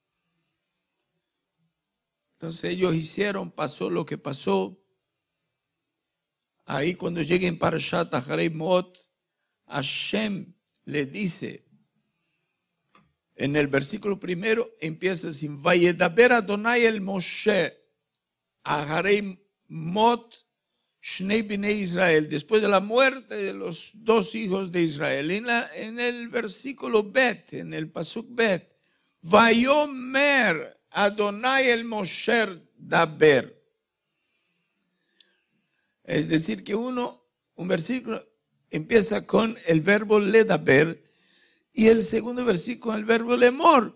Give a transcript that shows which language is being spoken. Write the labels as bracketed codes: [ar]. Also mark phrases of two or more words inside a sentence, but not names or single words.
[es] Entonces ellos hicieron, pasó lo que pasó. Ahí cuando lleguen para Parashat Acharei Mot, Hashem le dice, en el versículo primero empieza así: [he] וידבר אדוני אל משה אחרי מות שני בני ישראל, [es] después de la muerte de los dos hijos de Israel. En el versículo Bet, en el pasuk Bet, [he] ויאמר אדוני אל משה דבר. [es] Es decir, que un versículo empieza con el verbo ledaber y el segundo versículo con el verbo lemor.